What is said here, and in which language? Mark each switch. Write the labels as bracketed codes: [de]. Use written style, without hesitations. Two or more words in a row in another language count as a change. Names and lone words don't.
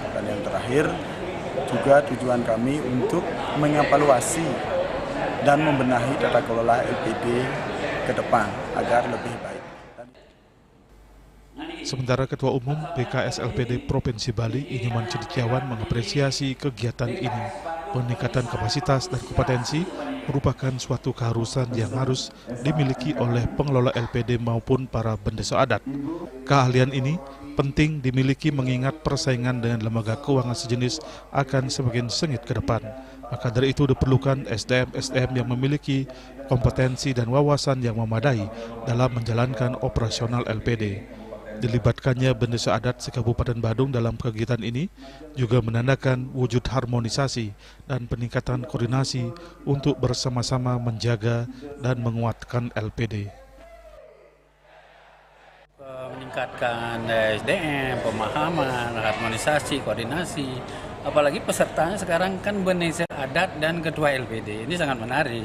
[id] Dan yang terakhir, juga tujuan kami untuk mengevaluasi dan membenahi tata kelola LPD ke depan agar lebih baik. Sementara Ketua Umum BKS LPD Provinsi Bali Inyoman Cendekiawan mengapresiasi kegiatan ini. Peningkatan kapasitas dan kompetensi merupakan suatu keharusan yang harus dimiliki oleh pengelola LPD maupun para bendesa adat. Keahlian ini penting dimiliki mengingat persaingan dengan lembaga keuangan sejenis akan semakin sengit ke depan. Maka dari itu diperlukan SDM-SDM yang memiliki kompetensi dan wawasan yang memadai dalam menjalankan operasional LPD. Dilibatkannya bendesa adat se-Kabupaten Badung dalam kegiatan ini juga menandakan wujud harmonisasi dan peningkatan koordinasi untuk bersama-sama menjaga dan menguatkan LPD. Meningkatkan SDM, pemahaman, harmonisasi, koordinasi, apalagi pesertanya sekarang kan bendesa adat dan ketua LPD, ini sangat menarik.